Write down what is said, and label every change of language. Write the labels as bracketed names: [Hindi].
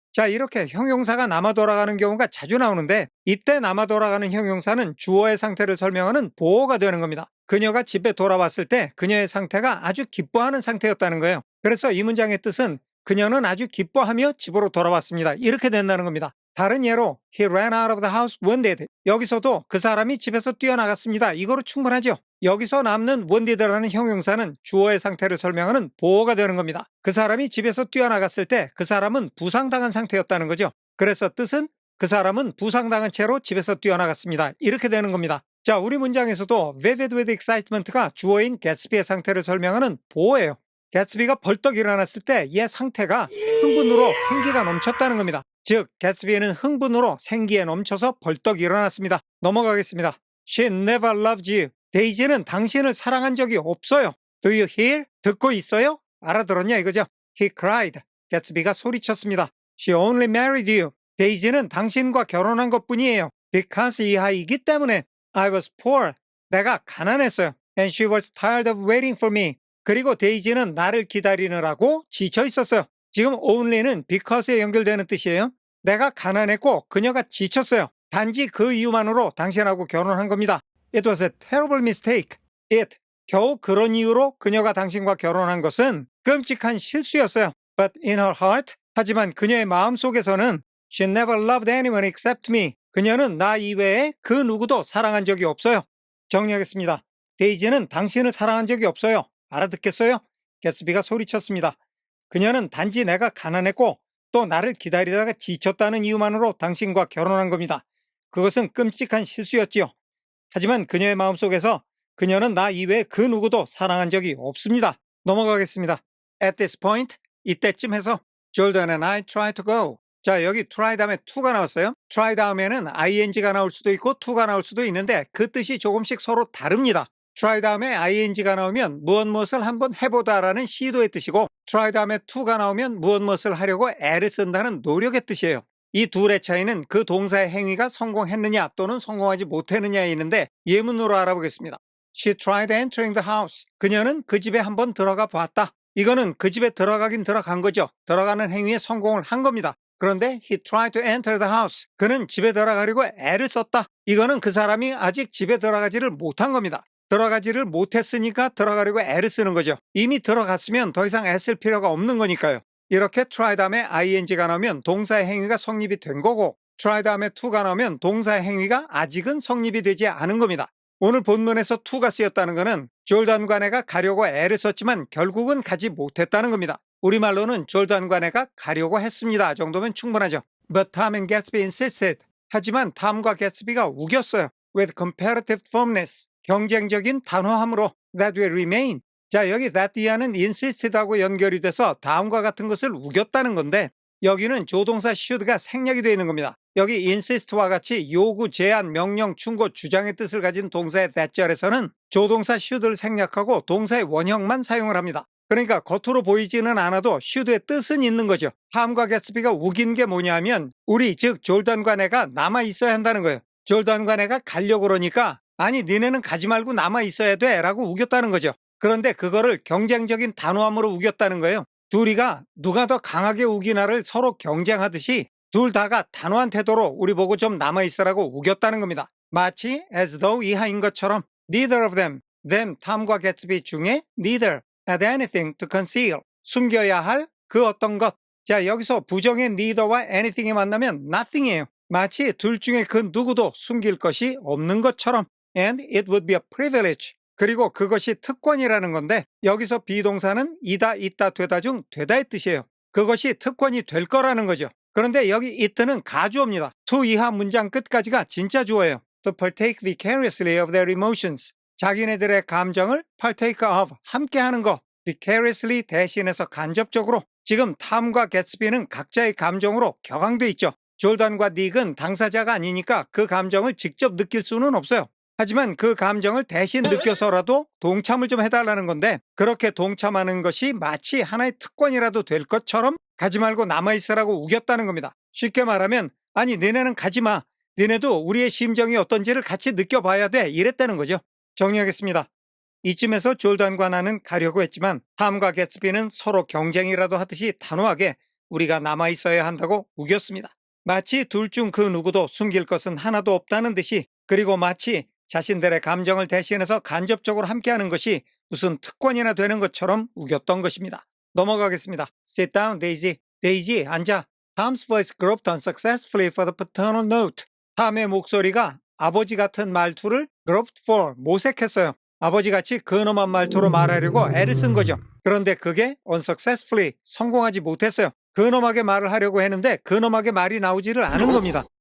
[Korean] 자, 이렇게 형용사가 남아 돌아가는 경우가 자주 나오는데 이때 남아 돌아가는 형용사는 주어의 상태를 설명하는 보어가 되는 겁니다. 그녀가 집에 돌아왔을 때 그녀의 상태가 아주 기뻐하는 상태였다는 거예요. 그래서 이 문장의 뜻은 그녀는 아주 기뻐하며 집으로 돌아왔습니다. 이렇게 된다는 겁니다. 다른 예로 [English] He ran out of the house wounded. [Korean] 여기서도 그 사람이 집에서 뛰어나갔습니다. 이거로 충분하죠. 여기서 남는 wounded라는 형용사는 주어의 상태를 설명하는 보어가 되는 겁니다. 그 사람이 집에서 뛰어나갔을 때 그 사람은 부상당한 상태였다는 거죠. 그래서 뜻은 그 사람은 부상당한 채로 집에서 뛰어나갔습니다. 이렇게 되는 겁니다. 자, 우리 문장에서도 [English] vivid with excitement [Korean] 가 주어인 개츠비의 상태를 설명하는 보어예요. 개츠비가 벌떡 일어났을 때 얘 상태가 흥분으로 생기가 넘쳤다는 겁니다. 즉, 개츠비는 흥분으로 생기에 넘쳐서 벌떡 일어났습니다. 넘어가겠습니다. [English] She never loved you. [Korean] 데이지는 당신을 사랑한 적이 없어요. [English] Do you hear? [Korean] 듣고 있어요? 알아들었냐 이거죠? [English] He cried. [Korean] 개츠비가 소리쳤습니다. [English] She only married you. [Korean] 데이지는 당신과 결혼한 것뿐이에요. Because 이하이기 때문에. [English] I was poor. [Korean] 내가 가난했어요. [English] And she was tired of waiting for me. [Korean] 그리고 데이지는 나를 기다리느라고 지쳐 있었어요. 지금 only는 because에 연결되는 뜻이에요. 내가 가난했고 그녀가 지쳤어요. 단지 그 이유만으로 당신하고 결혼한 겁니다. [English] It was a terrible mistake. It. [Korean] 겨우 그런 이유로 그녀가 당신과 결혼한 것은 끔찍한 실수였어요. [English] But in her heart. [Korean] 하지만 그녀의 마음속에서는 [English] She never loved anyone except me. [Korean] 그녀는 나 이외에 그 누구도 사랑한 적이 없어요. 정리하겠습니다. 데이지는 당신을 사랑한 적이 없어요. 알아듣겠어요? 개츠비가 소리쳤습니다. 그녀는 단지 내가 가난했고 또 나를 기다리다가 지쳤다는 이유만으로 당신과 결혼한 겁니다. 그것은 끔찍한 실수였지요. 하지만 그녀의 마음속에서 그녀는 나 이외에 그 누구도 사랑한 적이 없습니다. 넘어가겠습니다. [English] At this point, [Korean] 이때쯤 해서 [English] Jordan and I try to go. [Korean] 자, 여기 try 다음에 to가 나왔어요. try 다음에는 ing가 나올 수도 있고 to가 나올 수도 있는데 그 뜻이 조금씩 서로 다릅니다. try 다음에 ing가 나오면 무엇을 한번 해보다라는 시도의 뜻이고 try 다음에 to가 나오면 무엇을 하려고 애를 쓴다는 노력의 뜻이에요. 이 둘의 차이는 그 동사의 행위가 성공했느냐 또는 성공하지 못했느냐에 있는데 예문으로 알아보겠습니다. [English] She tried entering the house. [Korean] 그녀는 그 집에 한번 들어가 봤다. 이거는 그 집에 들어가긴 들어간 거죠. 들어가는 행위에 성공을 한 겁니다. 그런데 [English] he tried to enter the house. [Korean] 그는 집에 들어가려고 애를 썼다. 이거는 그 사람이 아직 집에 들어가지를 못한 겁니다. 들어가지를 못했으니까 들어가려고 애를 쓰는 거죠. 이미 들어갔으면 더 이상 애쓸 필요가 없는 거니까요. 이렇게 try 다음에 ing가 나오면 동사의 행위가 성립이 된 거고 try 다음에 to가 나오면 동사의 행위가 아직은 성립이 되지 않은 겁니다. 오늘 본문에서 to가 쓰였다는 것은 졸단과 내가 가려고 애를 썼지만 결국은 가지 못했다는 겁니다. 우리말로는 졸단과 내가 가려고 했습니다 정도면 충분하죠. [English] But Tom and Gatsby insisted. [Korean] 하지만 탐과 개츠비가 우겼어요. [English] With comparative firmness. [Korean] 경쟁적인 단호함으로 [English] that will remain. [Korean] 자, 여기 that 이하는 insisted하고 연결이 돼서 다음과 같은 것을 우겼다는 건데 여기는 조동사 should가 생략이 되어 있는 겁니다. 여기 insist와 같이 요구, 제안, 명령, 충고, 주장의 뜻을 가진 동사의 that절에서는 조동사 should를 생략하고 동사의 원형만 사용을 합니다. 그러니까 겉으로 보이지는 않아도 should의 뜻은 있는 거죠. 탐과 개츠비가 우긴 게 뭐냐 하면 우리 즉 졸단과 내가 남아 있어야 한다는 거예요. 졸단과 내가 가려고 그러니까 아니 니네는 가지 말고 남아 있어야 돼 라고 우겼다는 거죠. 그런데 그거를 경쟁적인 단호함으로 우겼다는 거예요. 둘이가 누가 더 강하게 우기나를 서로 경쟁하듯이 둘 다가 단호한 태도로 우리 보고 좀 남아있으라고 우겼다는 겁니다. 마치 [English] as though [Korean] 이하인 것처럼 [English] neither of them, [Korean] 탐과 개츠비 중에 [English] neither had anything to conceal. [Korean] 숨겨야 할 그 어떤 것. 자, 여기서 부정의 neither와 anything이 만나면 nothing이에요. 마치 둘 중에 그 누구도 숨길 것이 없는 것처럼. [English] And it would be a privilege. [Korean] 그리고 그것이 특권이라는 건데 여기서 비동사는 이다, 있다, 되다 중 되다의 뜻이에요. 그것이 특권이 될 거라는 거죠. 그런데 여기 it는 가주어입니다. to 이하 문장 끝까지가 진짜 주어예요. [English] to partake vicariously of their emotions. [Korean] 자기네들의 감정을 partake of, 함께하는 거, vicariously 대신해서 간접적으로. 지금 탐과 개츠비는 각자의 감정으로 격앙돼 있죠. 졸단과 닉은 당사자가 아니니까 그 감정을 직접 느낄 수는 없어요. 하지만 그 감정을 대신 느껴서라도 동참을 좀 해달라는 건데, 그렇게 동참하는 것이 마치 하나의 특권이라도 될 것처럼 가지 말고 남아있으라고 우겼다는 겁니다. 쉽게 말하면 아니 너네는 가지마, 너네도 우리의 심정이 어떤지를 같이 느껴봐야 돼, 이랬다는 거죠. 정리하겠습니다. 이쯤에서 졸단과 나는 가려고 했지만 탐과 개츠비는 서로 경쟁이라도 하듯이 단호하게 우리가 남아있어야 한다고 우겼습니다. 마치 둘 중 그 누구도 숨길 것은 하나도 없다는 듯이, 그리고 마치 자신들의 감정을 대신해서 간접적으로 함께하는 것이 무슨 특권이나 되는 것처럼 우겼던 것입니다. 넘어가겠습니다. [English] Sit down, Daisy. [Korean] 데이지, 앉아. [English] Tom's voice groped unsuccessfully for the paternal note. [Korean] 탐의 목소리가 아버지 같은 말투를 groped for, 모색했어요. 아버지같이 근엄한 말투로 말하려고 애를 쓴 거죠. 그런데 그게 unsuccessfully, 성공하지 못했어요. 근엄하게 말을 하려고 했는데 근엄하게 말이 나오지를 않은 겁니다.